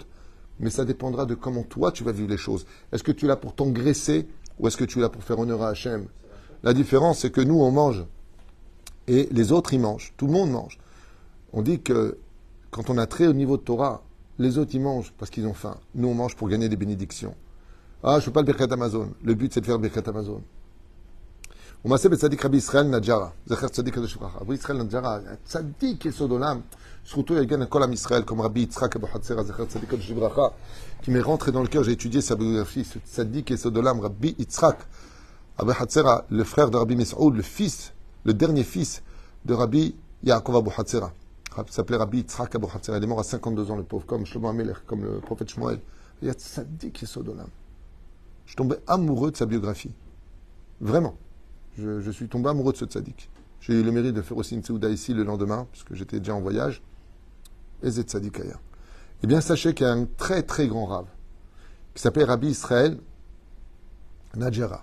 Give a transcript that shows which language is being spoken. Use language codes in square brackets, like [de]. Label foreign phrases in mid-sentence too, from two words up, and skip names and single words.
[fr] Mais ça dépendra de comment toi, tu vas vivre les choses. Est-ce que tu es là pour t'engraisser ou est-ce que tu es là pour faire honneur à Hachem? La différence, c'est que nous, on mange et les autres, ils mangent. Tout le monde mange. On dit que quand on a très haut niveau de Torah, les autres, ils mangent parce qu'ils ont faim. Nous, on mange pour gagner des bénédictions. Ah, je ne fais pas le [he] ברכת המזון. [fr] Le but, c'est de faire le [he] ברכת המזון. ומעשה בצדיק רבי ישראל נג'רה, זכר צדיק קדוש לברכה. רבי ישראל נג'רה, צדיק יסוד עולם, זכותו יגן על כל עם ישראל, [fr] comme Rabbi Yitzhak Abu Hatzera, [he] זכר צדיק קדוש לברכה, [fr] qui m'est rentré dans le cœur, j'ai étudié sa biographie, ce [he] צדיק יסוד עולם, [fr] Rabbi Yitzhak Abu Hatzera, le frère de Rabbi Mesoud, le fils, le dernier fils de Rabbi Yaakov Abu Hatzera. Il s'appelait Rabbi Yitzhak Abu Hatzera, il est mort à 52 ans, le pauvre, comme Shlomo HaMelech, comme le prophète Shmuel. Il y a [he] צדיק יסוד עולם. [fr] Je tombais amoureux de sa biographie. Vraiment. Je suis tombé amoureux de ce tzaddik. J'ai eu le mérite de faire aussi une seouda ici le lendemain, puisque j'étais déjà en voyage. Et c'est tzaddik ailleurs. Eh bien, sachez qu'il y a un très très grand rave, qui s'appelle Rabbi Israël Nadjara.